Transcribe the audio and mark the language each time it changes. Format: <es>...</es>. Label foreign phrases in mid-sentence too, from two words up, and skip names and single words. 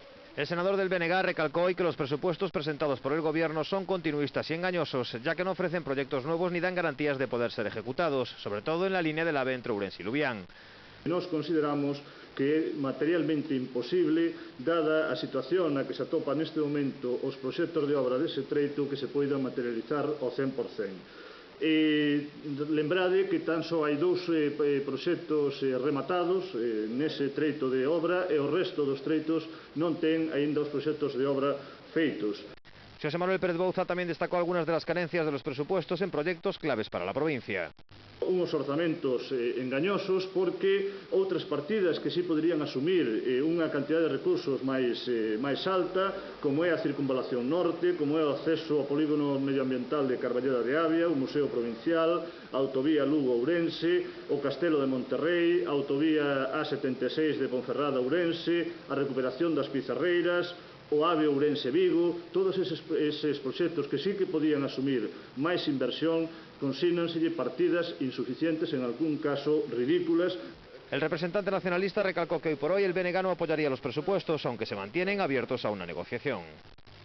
<es>El senador del BNG recalcó hoy que los presupuestos presentados por el gobierno son continuistas y engañosos, ya que no ofrecen proyectos nuevos ni dan garantías de poder ser ejecutados, sobre todo en la línea del AVE entre Ourense y Lubián.</es> <gl>Nós consideramos que é materialmente imposible, dada a situación na que se atopa neste momento os proxectos de obra dese treito, que se poidan materializar ao 100%. Lembrade que tan só hai dous proxectos rematados nese treito de obra e o resto dos treitos non ten aínda os proxectos de obra feitos.</gl> <es>José Manuel Pérez Bouza también destacó algunas de las carencias de los presupuestos en proyectos claves para la provincia.</es> <gl>Unos orzamentos engañosos porque outras partidas que sí poderían asumir unha cantidad de recursos máis alta, como é a circunvalación norte, como é o acceso ao polígono medioambiental de Carballeda de Avia, o Museo Provincial, a autovía Lugo-Ourense, o Castelo de Monterrei, a autovía A76 de Ponferrada-Ourense, a recuperación das Pizarreiras, o AVE Ourense-Vigo. Todos eses proxectos que sí que podían asumir máis inversión, consígnenselle partidas insuficientes, en algún caso ridículas.</gl> <es>El representante nacionalista recalcó que hoy por hoy el BNG no apoyaría los presupuestos, aunque se mantienen abiertos a una negociación.</es>